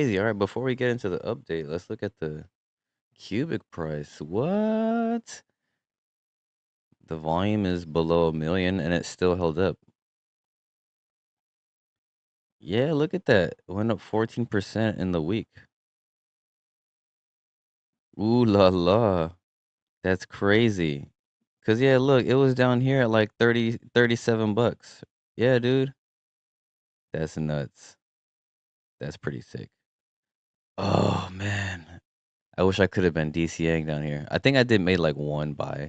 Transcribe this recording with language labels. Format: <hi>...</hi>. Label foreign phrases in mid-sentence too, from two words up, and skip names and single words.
<en>All right, before we get into the update, let's look at the Qubic price. What? The volume is below 1 million and it still held up. Yeah, look at that. It went up 14% in the week. Ooh la la. That's crazy. Cause yeah, look, it was down here at like 37 bucks. Yeah, dude. That's nuts. That's pretty sick. Oh man. I wish I could have been DCAing down here. I think I did made like one buy.</en>